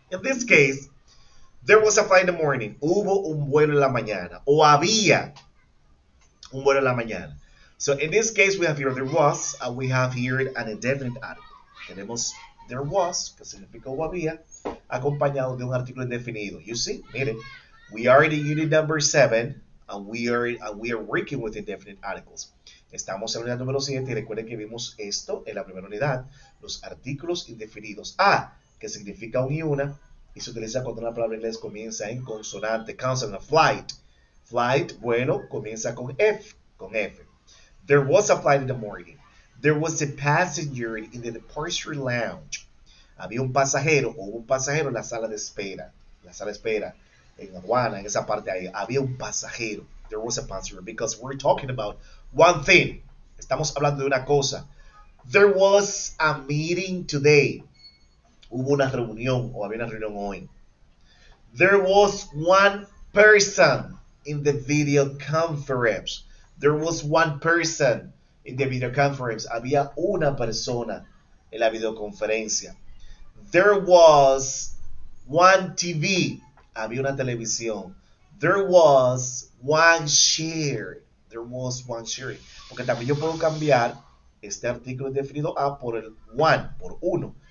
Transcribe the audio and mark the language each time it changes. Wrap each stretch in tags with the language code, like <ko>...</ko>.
<en>In this case, there was a flight in the morning.</en> <es>Hubo un vuelo en la mañana. O había un vuelo en la mañana.</es> <en>So in this case, we have here there was, and we have here an indefinite article.</en> <es>Tenemos there was, que significa o había, acompañado de un artículo indefinido.</es> <en>You see, miren, we are in the unit number 7, and we are working with indefinite articles.</en> <es>Estamos en la unidad número 7 y recuerden que vimos esto en la primera unidad, los artículos indefinidos. A, que significa un y una, y se utiliza cuando una palabra en inglés comienza en consonante, consonant, flight. Flight, vuelo, comienza con F, con F.</es> <en>There was a flight in the morning. There was a passenger in the departure lounge.</en> <es>Había un pasajero o un pasajero en la sala de espera. La sala de espera en aduana, en esa parte ahí. Había un pasajero.</es> <en>There was a passenger because we're talking about one thing.</en> <es>Estamos hablando de una cosa.</es> <en>There was a meeting today.</en> <es>Hubo una reunión o había una reunión hoy.</es> <en>There was one person in the video conference. There was one person in the video conference.</en> <es>Había una persona en la videoconferencia.</es> <en>There was one TV.</en> <es>Había una televisión.</es> <en>There was one chair. There was one chair.</en> <es>Porque también yo puedo cambiar este artículo indefinido a por el one, por uno.</es>